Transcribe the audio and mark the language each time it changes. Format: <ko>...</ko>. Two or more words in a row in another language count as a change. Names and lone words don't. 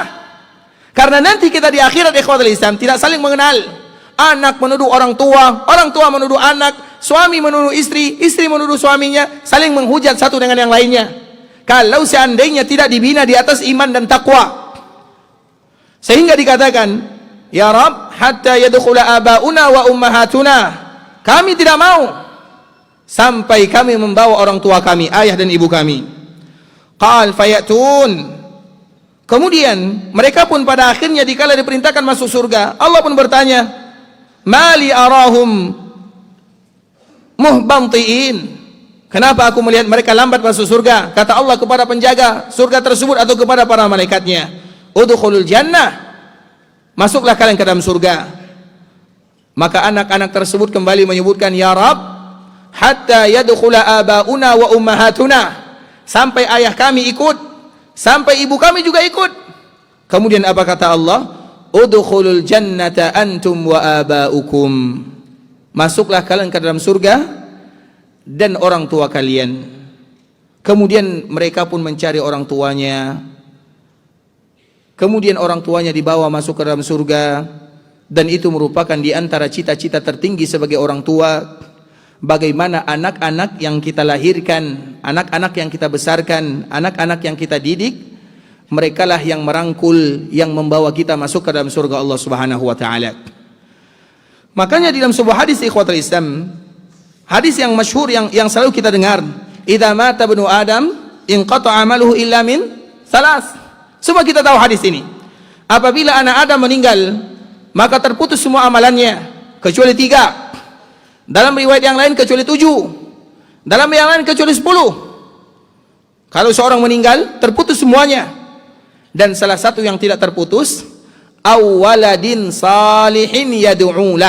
<id>Karena nanti kita di akhirat</id> <ar>إخوة الإسلام</ar> <id>tidak saling mengenal. Anak menuduh orang tua menuduh anak, suami menuduh istri, istri menuduh suaminya, saling menghujat satu dengan yang lainnya. Kalau seandainya tidak dibina di atas iman dan takwa. Sehingga dikatakan,</id> <ar>يا رب حتى يدخل آباؤنا وأمهاتنا.</ar> <id>Kami tidak mau sampai kami membawa orang tua kami, ayah dan ibu kami.</id> <ar>قال فيأتون.</ar> <id>Kemudian mereka pun pada akhirnya dikala diperintahkan masuk surga, Allah pun bertanya,</id> <ar>ما لي أراهم محبنطئين.</ar> <id>Kenapa aku melihat mereka lambat masuk surga? Kata Allah kepada penjaga surga tersebut atau kepada para malaikatnya,</id> <ar>ادخلوا الجنة,</ar> <id>masuklah kalian ke dalam surga. Maka anak-anak tersebut kembali menyebutkan,</id> <ar>يا رب حتى يدخل آباؤنا وأمهاتنا,</ar> <id>sampai ayah kami ikut, sampai ibu kami juga ikut. Kemudian apa kata Allah?</id> <ar>ادخلوا الجنة أنتم وآباؤكم.</ar> <id>Masuklah kalian ke dalam surga dan orang tua kalian. Kemudian mereka pun mencari orang tuanya. Kemudian orang tuanya dibawa masuk ke dalam surga. Dan itu merupakan di antara cita-cita tertinggi sebagai orang tua. Bagaimana anak-anak yang kita lahirkan, anak-anak yang kita besarkan, anak-anak yang kita didik, merekalah yang merangkul, yang membawa kita masuk ke dalam surga Allah</id> <ar>سبحانه وتعالى.</ar> <id>Makanya di dalam sebuah hadis</id> <ar>إخوة الإسلام,</ar> <id>hadis yang masyhur yang selalu kita dengar,</id> <ar>إذا مات ابن آدم انقطع عمله إلا من ثلاث.</ar> <id>Semua kita tahu hadis ini. Apabila anak Adam meninggal, maka terputus semua amalannya kecuali 3. Dalam riwayat yang lain kecuali 7. Dalam yang lain kecuali 10. Kalau seorang meninggal, terputus semuanya. Dan salah satu yang tidak terputus,</id> <ar>أو ولد صالح يدعو له.</ar>